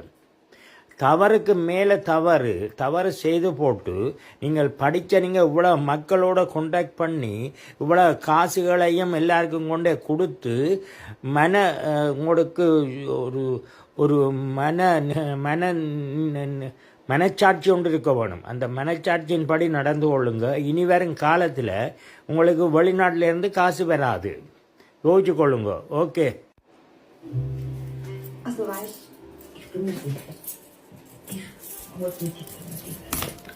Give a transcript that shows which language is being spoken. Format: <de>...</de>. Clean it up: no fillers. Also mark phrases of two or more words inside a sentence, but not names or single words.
<ta>தவறுக்கு மேலே தவறு செய்து போட்டு நீங்கள் படித்த நீங்கள் இவ்வளோ மக்களோட கான்டாக்ட் பண்ணி இவ்வளோ காசுகளையும் எல்லாருக்கும் கொண்டே கொடுத்து உங்களுக்கு ஒரு ஒரு மனச்சாட்சி ஒன்று இருக்க வேணும். அந்த மனச்சாட்சியின் படி நடந்து கொள்ளுங்க. இனி வரும் காலத்தில் உங்களுக்கு வெளிநாட்டிலேருந்து காசு வராது. யோசிச்சு கொள்ளுங்க. ஓகே.</ta> <de>Also weißt, ich bin nicht sicher. Ich wollte nicht</de>